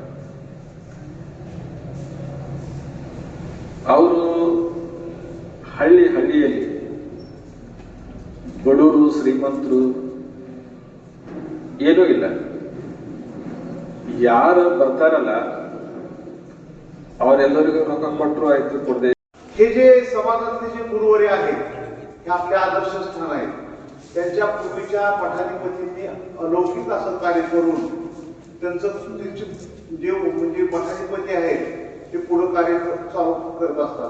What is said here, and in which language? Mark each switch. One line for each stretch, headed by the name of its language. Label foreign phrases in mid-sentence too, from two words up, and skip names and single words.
Kannada: ಅವರು ಹಳ್ಳಿಯಲ್ಲಿ ಬಡವರು ಶ್ರೀಮಂತರು ಏನೂ ಇಲ್ಲ. ಯಾರು ಬರ್ತಾರಲ್ಲ ಅವರೆಲ್ಲರಿಗೂ ರೊಕ್ಕ ಕೊಟ್ಟರು आयतं ಕೊಡದೆ.
Marathi: हे जे समाजातले जे गुरुवर्य आहेत हे आपले आदर्श स्थान आहेत. त्यांच्या पूर्वीच्या मठाधिपतींनी अलौकिक असं कार्य करून त्यांचं जे म्हणजे मठाधिपती आहेत ते पुढे कार्य चालू करत असतात.